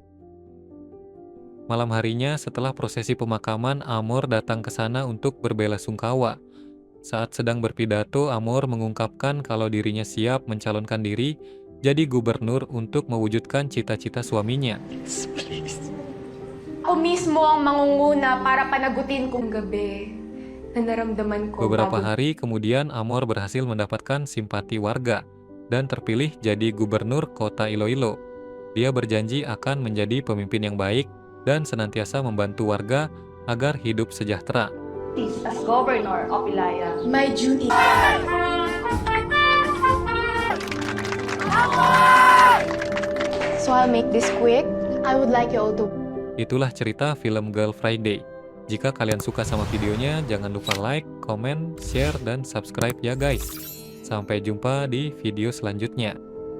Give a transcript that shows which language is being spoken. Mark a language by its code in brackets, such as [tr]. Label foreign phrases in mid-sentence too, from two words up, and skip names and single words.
[id] Malam harinya setelah prosesi pemakaman, Amor datang ke sana untuk berbelasungkawa. Saat sedang berpidato, Amor mengungkapkan kalau dirinya siap mencalonkan diri jadi gubernur untuk mewujudkan cita-cita suaminya. [tl] Ako mismo ang mangunguna para panagutin kong gabi na naramdaman ko [id] Beberapa [tl] bago [id] hari kemudian Amor berhasil mendapatkan simpati warga dan terpilih jadi gubernur kota Iloilo. Dia berjanji akan menjadi pemimpin yang baik dan senantiasa membantu warga agar hidup sejahtera. [en] as governor of Ilaya. my duty. So I'll make this quick. I would like you all to [id] Itulah cerita film Girl Friday. Jika kalian suka sama videonya, jangan lupa like, komen, share, dan subscribe ya guys. Sampai jumpa di video selanjutnya.